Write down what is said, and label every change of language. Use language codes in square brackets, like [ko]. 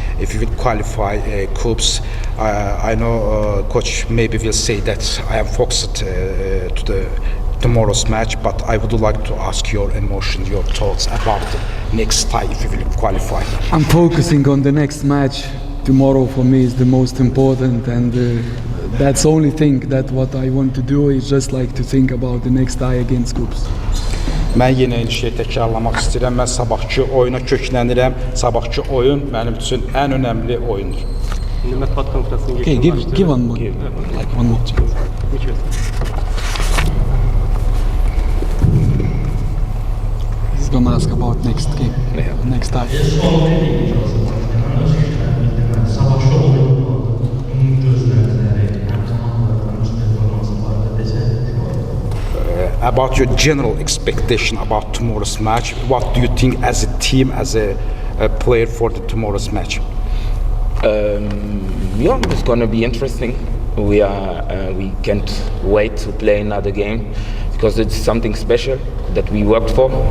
[en] if we will qualify cups. I know coach maybe will say that I am focused to the tomorrow's match, but I would like to ask your emotion, your thoughts about the next tie if we will qualify. I'm focusing on the next match. Tomorrow for me is the most important, and that's the only thing that what I want to do is just like to think about the next tie against Kups. [az] Mən yenə eyni şeyi təkrarlamaq istəyirəm. Mən sabahki oyuna köklənirəm. Sabahki oyun mənim üçün ən önəmli oyundur. İndi mətbuat konfransını [en] Okay, give one more, like one more. He's gonna ask about next game, next time. [az] Savaşta oyun vardı. Onun gözləntiləri, həm komandaların öz performansı barədə desək. [en] About your general expectation about tomorrow's match, what do you think as a team, as a player for the tomorrow's match? Yeah, it's going to be interesting. We can't wait to play another game because it's something special that we worked for.